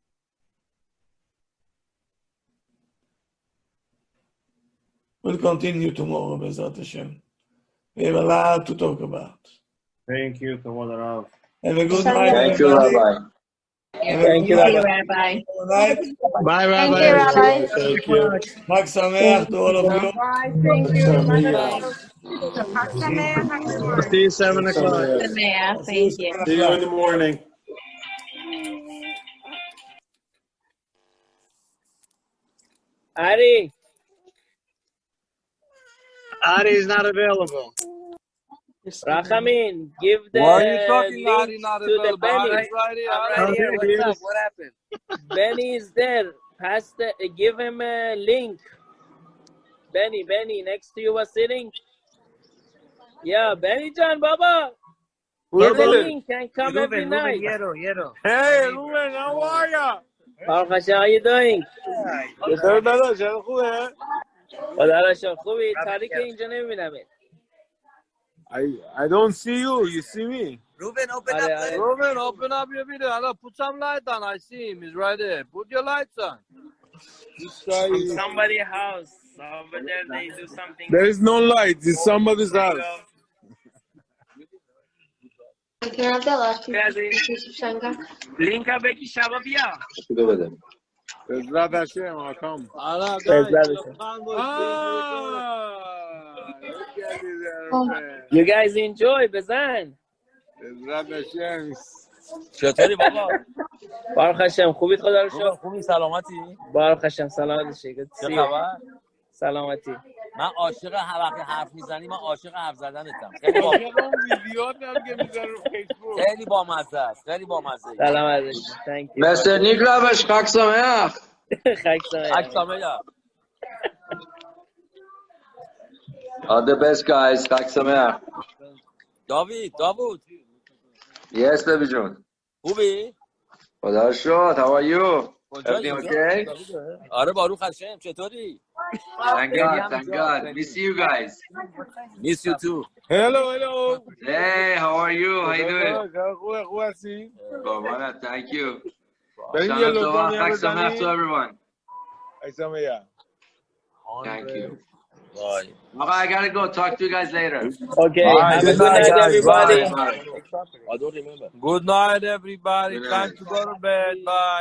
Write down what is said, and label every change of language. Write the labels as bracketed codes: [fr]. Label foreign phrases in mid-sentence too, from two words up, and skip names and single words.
[en] We'll continue tomorrow, [he] בעזרת השם. [en] We have a lot to talk about. Thank you, [he] כבוד רב. [en] Have a good night, Thank you, everybody. Rabbi. Thank you, Rabbi. Good night. Bye, Rabbi. Thank you, Rabbi. Thank you. [he] חג שמח [en] to all of you. Bye. Thank you. Sameach. [he] חג שמח, [en] everyone. See you 7 o'clock. Samaya, thank you. See you in the morning. Ari, Adi's not available. Rachamin, give the Why are you talking link Adi not to the available? Benny. Adi's right here. I'm Adi's right here. here. What's up? Yes. What happened? Benny is there. Give him a link. Benny, next to you was sitting. Yeah, Benny John, Baba. Get the link and come every night. Hey, Ruben, how are ya? [he] ברוך השם, [en] how you doing? [fa] چطور داداش؟ چرا خوبه؟ خدا را شکر. خوبی؟ تاریک اینجا نمیبینمت. [en] I don't see you. You see me? Ruben, open [fa] آره [en] up. [fa] آره. [en] Ruben, open up your video. Hello, put some light on. I see him. He's right there. Put your lights on. This guy From is... somebody's house. Over there they do something. There is no light. It's somebody's house. [fa] لینک ها بگی شبا بیا. [he] בעזרת השם, [en] I'll come. You guys enjoy بزن. [he] בעזרת השם. [fa] چطوری بابا؟ [he] ברוך השם [fa] خوبید خدا رو شکر. خوبی سلامتی؟ [he] ברוך השם [fa] سلامت شکر. چه خبر؟ سلامتی. من عاشق وقتی حرف میزنی من عاشق حرف زدنتم. خیلی بامزه است. خیلی بامزه. سلام علیکم. [en] Thank you. Mr. [he] Niklavish, חג שמח. חג שמח. [en] All the best, guys. [he] חג שמח. [en] David. Yes, David John. [fa] خوبی؟ خدا رو شکر. [en] How are you? Everything okay? [fa] آره [he] ברוך השם [fa] چطوری؟ [en] Thank God. Miss you guys. Miss you too. Hello. Hey, how are you? How you doing? [fa] خوب هستی؟ [en] Thank you. [fa] بریم [he] שנה טובה, חג שמח [en] to everyone. [he] חג שמח. [en] Thank you. Okay, I gotta go. Talk to you guys later. Okay. Have a good night, everybody. I don't remember. Good night, everybody. Time to go to bed. Bye.